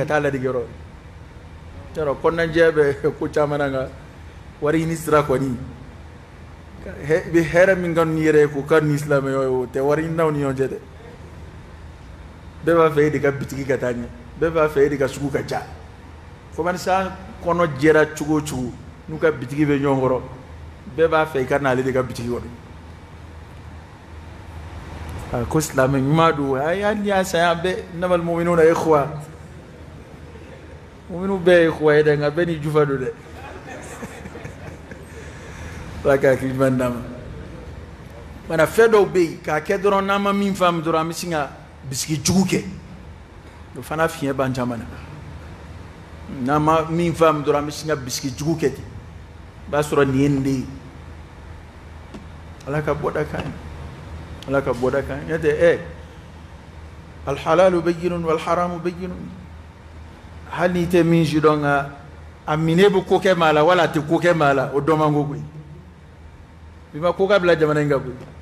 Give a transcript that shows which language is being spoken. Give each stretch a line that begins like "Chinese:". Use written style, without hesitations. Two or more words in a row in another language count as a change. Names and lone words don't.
Bambara: taa ladege yɔrɔ ye i y'a dɔn kɔnɔnajɛ bɛ ko caman na nka wari ɲini sira kɔni i bɛ hɛrɛ min ka n'i yɛrɛ ye k'o ka ni silamɛya ye o tɛ wari ɲininaw ni ɲɔgɔn cɛ dɛ bɛɛ b'a fɛ e de ka bitigi ka taa ɲɛ bɛɛ b'a fɛ e de ka sugu ka ja fo mana sa kɔnɔ jɛra cogo o cogo n'u ka bitigi bɛ ɲɔgɔn kɔrɔ bɛɛ b'a fɛ i ka n'ale de ka bitigi kɔnɔ a ko silamɛ ɲuman don hali n'i y'a san yan bɛɛ
Arabic: إنما المؤمنون إخوة
Bambara: mu'minu bɛɛ ye ikhwa ye dɛ nka bɛɛ ni jufa don dɛ ala ka hakili ɲuman d'a ma mana fɛn dɔw bɛ yen k'a kɛ dɔrɔn n'an ma min faamu dɔrɔn an bɛ sin ka bisigi jugu kɛ o fana fiɲɛ b'an caman na n'an ma min faamu dɔrɔn an bɛ sin ka bisigi jugu kɛ ten i b'a sɔrɔ nin ye nin de ye ala ka bɔda kan ye ala ka bɔda kan ye n'o tɛ
Arabic: الحلال بين والحرام بين
Bambara: hali n'i tɛ min si dɔn nka a minɛ bɛ ko kɛ maa la wala a tɛ ko kɛ maa la o dɔn man go koyi bi ma ko ka bila jamana in kan koyi